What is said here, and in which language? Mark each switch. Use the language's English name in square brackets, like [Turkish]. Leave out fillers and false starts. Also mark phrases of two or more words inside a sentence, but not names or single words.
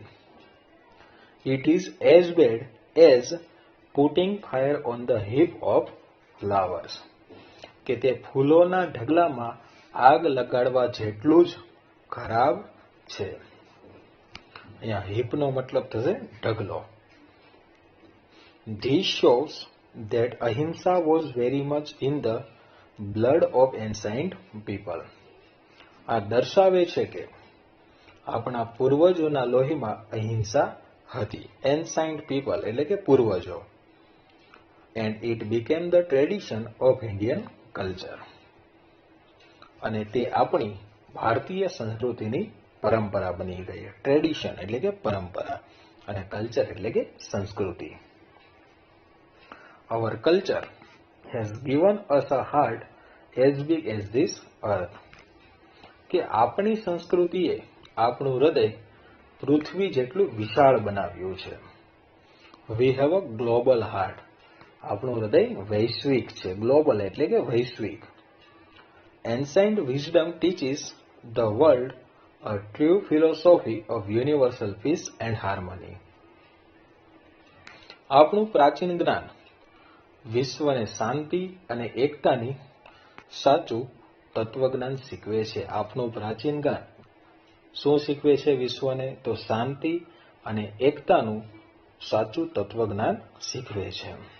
[English] It is as bad as putting fire on the heap of flowers. [Gujarati] કે તે ફૂલોના ઢગલામાં આગ લગાડવા જેટલું જ ખરાબ છે. અહીંયા હીપનો મતલબ થશે ઢગલો. [English] This shows that ahimsa was very much in the blood of ancient people. [Gujarati] આ દર્શાવે છે કે આપણા પૂર્વજોના લોહીમાં અહિંસા હતી. [English] Ancient people [Gujarati] એટલે કે પૂર્વજો. [English] And it became the tradition of Indian culture. [Gujarati] અને તે આપણી ભારતીય સંસ્કૃતિની પરંપરા બની ગઈ. ટ્રેડિશન એટલે કે પરંપરા અને કલ્ચર એટલે કે સંસ્કૃતિ. [English] Our culture has given us a heart as big as this earth. [Gujarati] કે આપણી સંસ્કૃતિએ આપણું હૃદય પૃથ્વી જેટલું વિશાળ બનાવ્યું છે. [English] We have a global heart. [Gujarati] આપણું હૃદય વૈશ્વિક છે. ગ્લોબલ એટલે કે વૈશ્વિક. [English] Ancient wisdom teaches the world a true philosophy of universal peace and harmony. [Gujarati] આપણું પ્રાચીન જ્ઞાન વિશ્વને શાંતિ અને એકતાની સાચું તત્વજ્ઞાન શીખવે છે. આપણું પ્રાચીન જ્ઞાન શું શીખવે છે વિશ્વને? તો શાંતિ અને એકતાનું સાચું તત્વજ્ઞાન શીખવે છે.